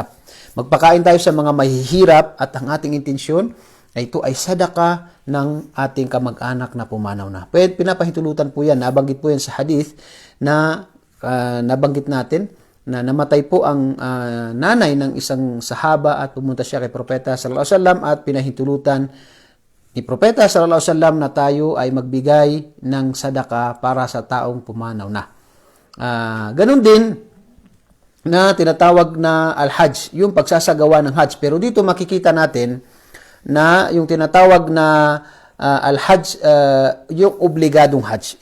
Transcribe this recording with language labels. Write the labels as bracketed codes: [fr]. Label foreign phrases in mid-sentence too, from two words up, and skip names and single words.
[tl] Magpakain tayo sa mga mahihirap at ang ating intensyon ay ito ay sadaqah ng ating kamag-anak na pumanaw na. Pwede, pinapahintulutan po yan. Nabanggit po yan sa hadith na nabanggit natin na namatay po ang nanay ng isang sahaba at pumunta siya kay Propeta [ar] صلى الله عليه وسلم [tl] at pinahintulutan ni Propeta [ar] صلى الله عليه وسلم [tl] na tayo ay magbigay ng sadaqah para sa taong pumanaw na. Ganun din na tinatawag na al-hajj, yung pagsasagawa ng hajj. Pero dito makikita natin na yung tinatawag na al-hajj, yung obligadong hajj.